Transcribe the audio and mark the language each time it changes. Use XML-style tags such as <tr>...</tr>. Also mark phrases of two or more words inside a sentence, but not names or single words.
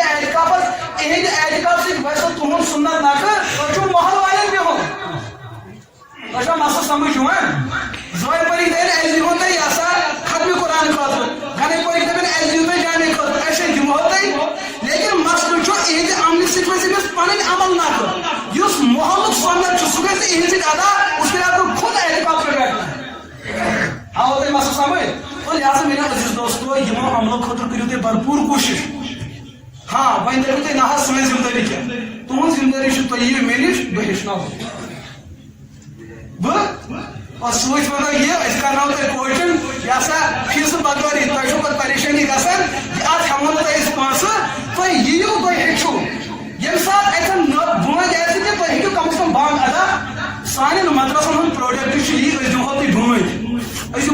<ks>بیٚیہِ اعتکافس اِہِنٛدِ اعتکاف سۭتۍ باسیو تُہُنٛد سُنت نقٕل تۄہہِ چھُو محل والٮ۪ن بِہُن تۄہہِ چھا مسلہٕ سمجھ یِوان زوے پٔرِکھ دپن اَسہِ دِمہو تۄہہِ یہِ ہسا ختمہِ قرآن خٲطرٕ گنے پٔرِکھ دپن اَسہِ دِیِو تُہۍ جامع خٲطرٕ أسۍ دِمہو تۄہہِ لیکن مسلہٕ چھُ اِہِنٛدِ عملہِ سۭتۍ گژھِ أمِس پنٕنۍ عمل نقٕل یُس محلُک سنت چھُ سُہ گژھِ اِہِنٛدِ سۭتۍ ادا</ks> <ur>اس کے لیے خود اعتکاف پہ بیٹھنا</ur> <ks>آو تۄہہِ مسلہٕ سمجھ تو</ks> <ur>لہٰذا میرے عزیز دوستو</ur> <ks>یِمو عملو خٲطرٕ کٔرِو تُہۍ بھرپوٗر کوٗشِش ہاں وۄنۍ دٔپِو تُہۍ نہ حظ سٲنۍ ذمہٕ دٲری کیٛاہ تُہنٛز ذمہٕ دٲری چھِ تُہۍ یِیِو مےٚ نِش بہٕ ہیٚچھناوو اور سوچ ونو یہ أسۍ کرناوو تۄہہِ کوچِنگ یہِ ہسا فیٖسہٕ بغٲرٕے تۄہہِ چھو پتہٕ پریشٲنی گژھان کہِ اتھ ہٮ۪مو نہٕ تۄہہِ أسۍ پونٛسہٕ تُہۍ یِیِو تُہۍ ہیٚچھِو ییٚمہِ ساتہٕ اتٮ۪ن بٲنٛج آسہِ تہِ تُہۍ ہیٚکِو</ks> <ur>کم سے کم</ur> <ks>بانٛگ ادا سانٮ۪ن مدرسن ہُنٛد پروڈکٹ چھُ یی أسۍ دِمہو تۄہہِ بٲنٛج أسۍ</ks>